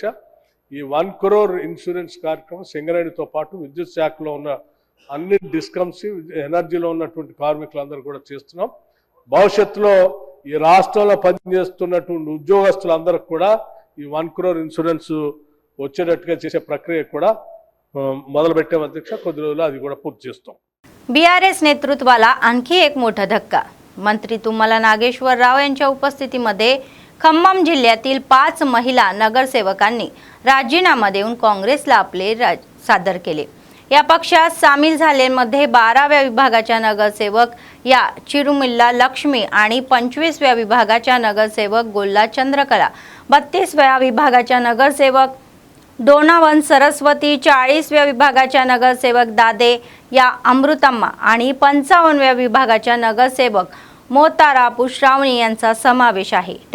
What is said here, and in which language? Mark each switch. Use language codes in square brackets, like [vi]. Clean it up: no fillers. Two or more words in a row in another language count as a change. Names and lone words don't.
[te] ఈ 1 crore ఇన్సూరెన్స్ కార్యక్రమం సింగరేణితో పాటు విద్యుత్ శాఖలో ఉన్న అన్ని డిస్కమ్స్, ఎనర్జీలో ఉన్నటువంటి కార్మికులందరూ కూడా చేస్తున్నాం। భవిష్యత్తులో ఈ రాష్ట్రంలో పనిచేస్తున్నటువంటి ఉద్యోగస్తులందరికీ కూడా ఈ 1 crore ఇన్సూరెన్స్ వచ్చేటట్టుగా చేసే ప్రక్రియ కూడా మొదలుపెట్టాం అధ్యక్ష। కొద్ది రోజులు అది కూడా పూర్తి చేస్తాం। [mr] BRS नेतृत्वाला आणखी एक मोठा धक्का। मंत्री तुम्हाला नागेश्वर राव यांच्या उपस्थितीमध्ये खम्मम जिल्ह्यातील 5 महिला नगरसेवकांनी राजीनामा देऊन काँग्रेसला आपले सादर केले। या पक्षात सामील झालेल्यांमध्ये 12व्या विभागाच्या नगरसेवक या चिरुमिल्ला लक्ष्मी आणि 25व्या विभागाच्या नगरसेवक गोल्ला चंद्रकला, 32व्या विभागाच्या नगरसेवक डोनावन सरस्वती, 40व्या विभागाच्या नगरसेवक दादे या अमृतम्मा आणि 55व्या विभागाच्या नगरसेवक मोतारा पुश्रावणी यांचा समावेश आहे।